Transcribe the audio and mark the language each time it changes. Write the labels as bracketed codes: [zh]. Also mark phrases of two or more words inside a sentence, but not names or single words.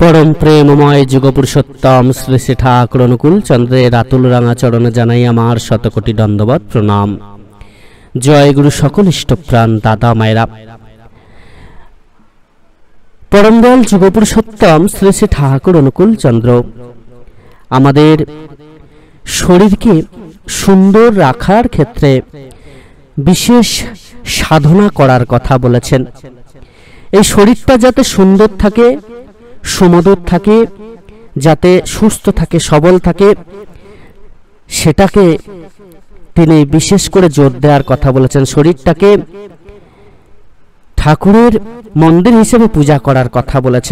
[bn] পরম প্রেমময় যুগপুরুষোত্তম শ্রী শ্রী ঠাকুর অনুকূল চন্দ্রের আতুল রাঙা চরণে জানাই আমার শতকোটি দণ্ডবৎ প্রণাম। জয় গুরু সকল ইষ্টপ্রাণ দাদা মায়েরা। পরম দয়াল যুগপুরুষোত্তম শ্রী শ্রী ঠাকুর অনুকূল চন্দ্র আমাদের শরীরকে সুন্দর রাখার ক্ষেত্রে বিশেষ সাধনা করার কথা বলেছেন। এই শরীরটা যাতে সুন্দর থাকে, সুমধুর থাকে, যাতে সুস্থ থাকে, সবল থাকে, সেটাকে তিনি বিশেষ করে জোর দেওয়ার কথা বলেছেন। শরীরটাকে ঠাকুরের মন্দির হিসেবে পূজা করার কথা বলেছেন।